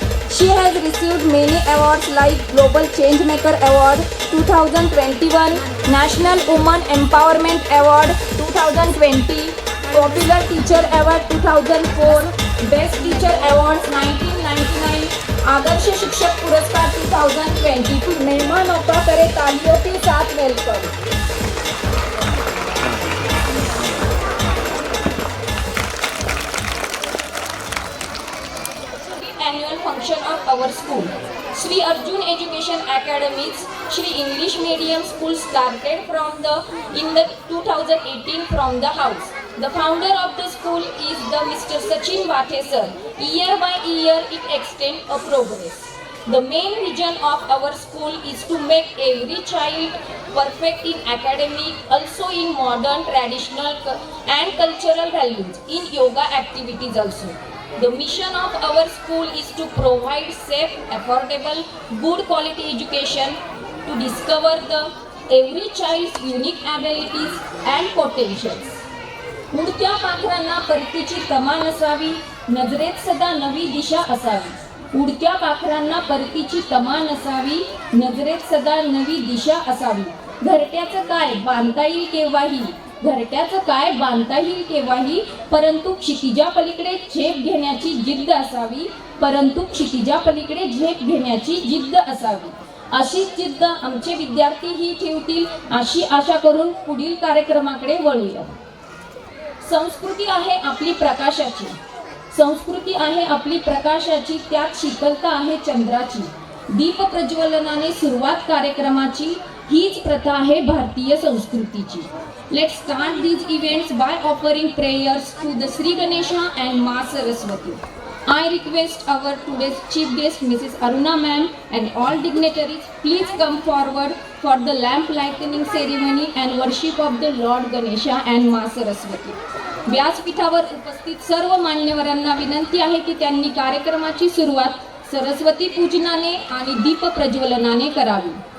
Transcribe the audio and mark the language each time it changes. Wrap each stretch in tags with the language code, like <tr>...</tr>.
<en>She has received many awards like Global Changemaker Award 2021, National Women Empowerment Award 2020, Popular Teacher Award 2004, Best Teacher Awards 1999, आदर्श शिक्षक पुरस्कार 2020।</en> <hi>मेहमानों का करें तालियों के साथ welcome.</hi> <en>Annual function of our school. Sri Arjun Education Academies, Sri English Medium School started in the 2018 from the house. The founder of the school is the Mr. Sachin Vathe sir. Year by year it extends a progress. The main vision of our school is to make every child perfect in academic, also in modern, traditional and cultural values, in yoga activities also. The mission of our school is to provide safe, affordable, good quality education, to discover every child's unique abilities and potentials.</en> <mr>उडत्या पाखरांना परतीची कमान असावी, नजरेत सदा नवी दिशा असावी। उडत्या पाखरांना परतीची कमान असावी, नजरेत सदा नवी दिशा असावी। घरट्याचं काय बांधता येईल केव्हाही, घरट्याचं काय बांधता येईल केव्हाही, परंतु क्षितिजा पलीकडे झेप घेण्याची जिद्द असावी, परंतु क्षितिजा पलीकडे झेप घेण्याची जिद्द असावी। अशीच जिद्द आमचे विद्यार्थी ही ठेवतील अशी आशा करून पुढील कार्यक्रमाकडे वळूया। संस्कृती आहे आपली प्रकाशाची, संस्कृती आहे आपली प्रकाशाची, त्यात शीतलता आहे चंद्राची। दीप प्रज्वलनाने सुरुवात कार्यक्रमाची, हीच प्रथा आहे भारतीय संस्कृतीची।</mr> <en>Let's start these events by offering prayers to the Sri Ganesha and Ma Saraswati. I request our today's chief guest Mrs. Aruna ma'am and all dignitaries please come forward for the lamp lightning ceremony and worship of the Lord Ganesha and Ma Saraswati.</en> <mr>व्यासपीठावर उपस्थित सर्व मान्यवरांना विनंती आहे की त्यांनी कार्यक्रमाची सुरुवात सरस्वती पूजनाने आणि दीप प्रज्वलनाने करावी।</mr>